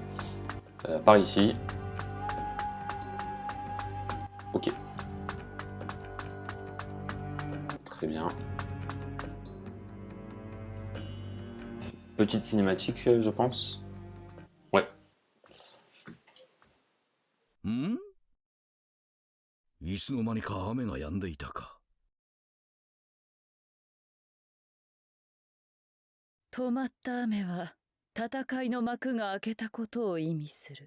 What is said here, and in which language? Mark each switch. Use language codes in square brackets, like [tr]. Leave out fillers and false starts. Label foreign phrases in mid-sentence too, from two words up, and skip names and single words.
[fr] Par ici. Ok. Très bien. Petite cinématique, je pense. Ouais. [ja] いつの間にか雨が止んでいたか。止まった雨は戦いの幕が開けたことを意味する。